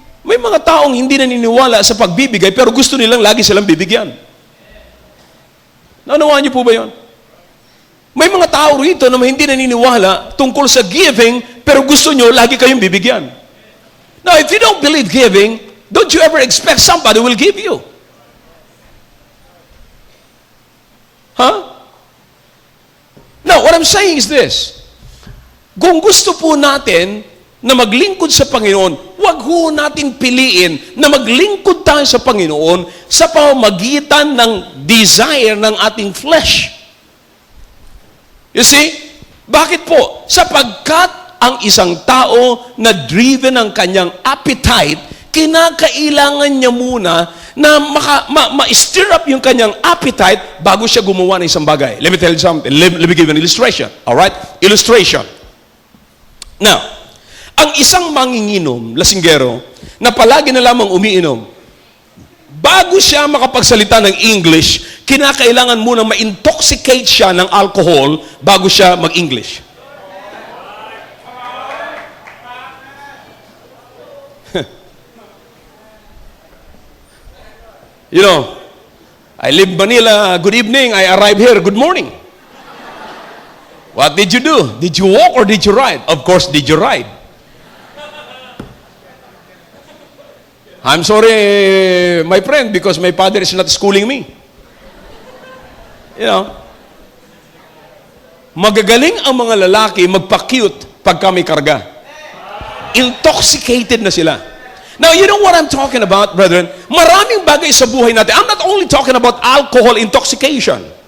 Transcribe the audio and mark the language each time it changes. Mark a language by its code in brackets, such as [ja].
[tl] May mga taong hindi naniniwala sa pagbibigay, pero gusto nilang lagi silang bibigyan. Naunawaan niyo po ba yun? May mga tao rito na hindi naniniwala tungkol sa giving, pero gusto nyo lagi kayong bibigyan. [en] Now, if you don't believe giving, don't you ever expect somebody will give you. Now, what I'm saying is this. [tl] Kung gusto po natin na maglingkod sa Panginoon, wag ho natin piliin na maglingkod tayo sa Panginoon sa pamamagitan ng desire ng ating flesh. [en] You see? [tl] Bakit po? Sapagkat ang isang tao na driven ng kanyang appetite, kinakailangan niya muna na ma-stir up yung kanyang appetite bago siya gumawa ng isang bagay. [en] Let me tell you something. Let me give you an illustration. Alright? Illustration. [tl] Now, ang isang manginginom, lasinggero, na palagi na lamang umiinom, bago siya makapagsalita ng English, kinakailangan muna ma-intoxicate siya ng alcohol bago siya mag-English. [en] You know, I live Manila, good evening. I arrive here, good morning. What did you do? Did you walk or did you ride? Of course, did you ride? I'm sorry, my friend, because my father is not schooling me. You know, [tl] magagaling ang mga lalaki magpa-cute pagka may karga. Intoxicated na sila. [en] Now, you know what I'm talking about, brethren? [tl] Maraming bagay sa buhay natin. [en] I'm not only talking about alcohol intoxication.